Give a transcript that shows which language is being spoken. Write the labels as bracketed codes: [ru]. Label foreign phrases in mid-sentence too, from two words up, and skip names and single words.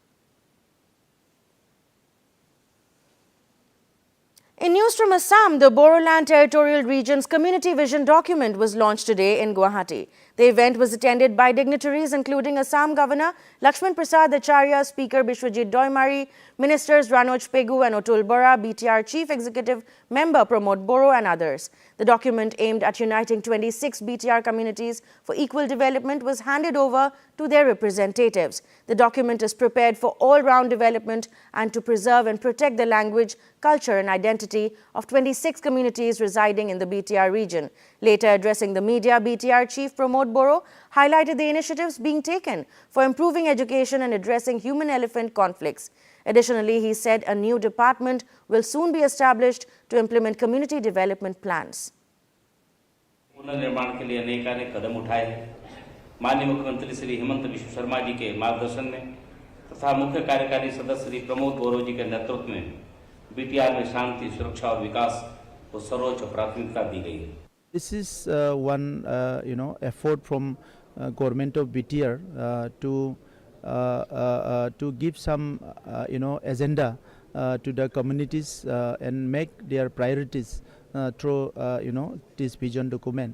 [en] In news from Assam, the Bodoland Territorial Region's Community Vision document was launched today in Guwahati. The event was attended by dignitaries including Assam Governor Lakshman Prasad Acharya, Speaker Bishwajit Doimari, Ministers Ranoj Pegu and Otul Bora, BTR Chief Executive Member Pramod Boro and others. The document aimed at uniting 26 BTR communities for equal development was handed over to their representatives. The document is prepared for all-round development and to preserve and protect the language, culture and identity of 26 communities residing in the BTR region. Later addressing the media, BTR Chief Pramod Boro highlighted the initiatives being taken for improving education and addressing human-elephant conflicts. Additionally, he said a new department will soon be established to implement community development plans. [hi] पुनर्निर्माण के लिए अनेक कदम उठाए हैं। माननीय मुख्यमंत्री श्री हेमंत बिश्व शर्मा जी के मार्गदर्शन में तथा मुख्य कार्यकारी सदस्य श्री प्रमोद बोरो जी के नेतृत्व में बीटीआर में शांति, सुरक्षा और विकास को सर्वोच्च प्राथमिकता दी गई है। [en] This is one effort from government of BTR to give some agenda to the communities and make their priorities through this vision document.